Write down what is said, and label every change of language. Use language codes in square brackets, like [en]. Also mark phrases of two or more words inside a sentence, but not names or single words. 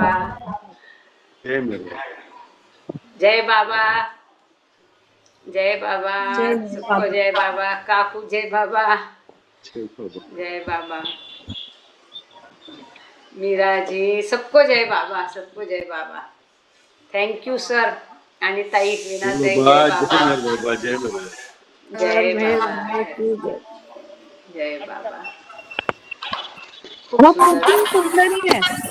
[mr] बाबा। जय बाबा। जय बाबा। सबको जय बाबा। काकू जय बाबा। जय बाबा। मीरा जी, सबको जय बाबा, सबको जय बाबा। [en] thank you sir [mr] आणि ताई वीणा ताई। जय बाबा। जय बाबा। जय बाबा। खूप सुंदर। बाबा।